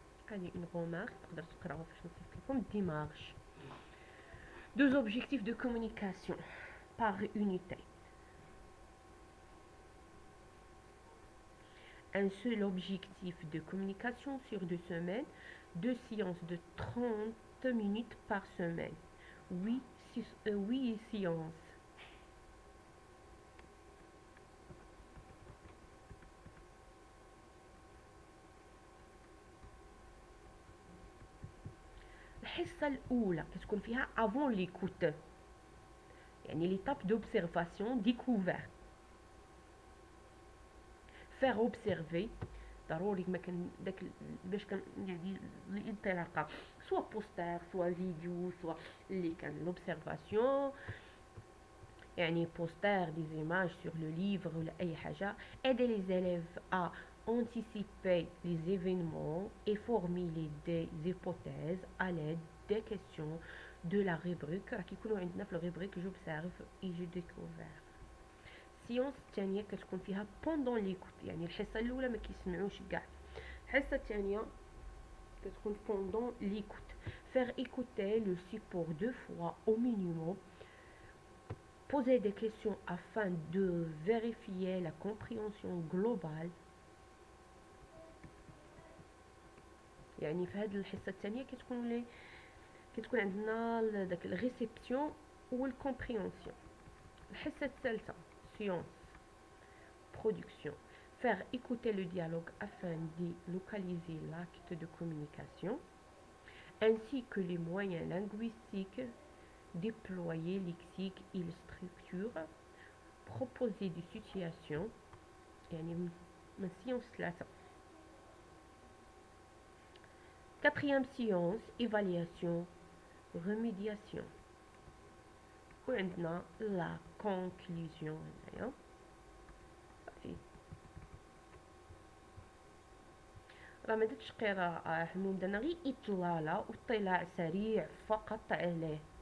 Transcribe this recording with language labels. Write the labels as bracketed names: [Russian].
[Arabic] هذه اون غومارك تقدر تقراوها فاش نصيفط لكم. ديمارش. [French] Deux objectifs de communication par unité. Un seul objectif de communication sur 2 semaines, 2 séances de 30 minutes par semaine. 8 séances. [Arabic] الحصة الأولى كتكون فيها [French] avant l'écoute، [Arabic] يعني [French] l'étape d'observation découverte. faire observer [Arabic] ضروري ما كان داك باش كان يعني الانطلاقه سوا بوستر سوا فيديو سوا اللي كان لوبسيرفاسيون، يعني بوستر دي زيماج سور لو ليفر ولا اي حاجه. [French] aider les élèves à anticiper les événements et formuler des hypothèses à l'aide des questions de la rubrique. [Arabic] راه كيكونوا عندنا في الروبريك [French] j'observe et je découvre. [Arabic] السيونس الثانيه كتكون فيها بوندون ليكوت، يعني الحصه الاولى ما كيسمعوش كاع، الحصه الثانيه كتكون بوندون ليكوت. [French] faire écouter le support 2 fois au minimum. poser des questions afin de vérifier la compréhension globale. [Arabic] يعني في هذه الحصه الثانيه كتكون عندنا داك الريسبسيون والكومبريهنسيون. الحصه الثالثه [French] science, production. Faire écouter le dialogue afin de localiser l'acte de communication, ainsi que les moyens linguistiques, déployer lexique et structure, proposer des situations. [Arabic] يعني من science 3. [French] Quatrième science, évaluation, remédiation. [Arabic] وعندنا لا كونكلوزيون هنايا. راه ما درتش قراءة حنون، درنا غير اطلالة واطلاع سريع فقط عليه.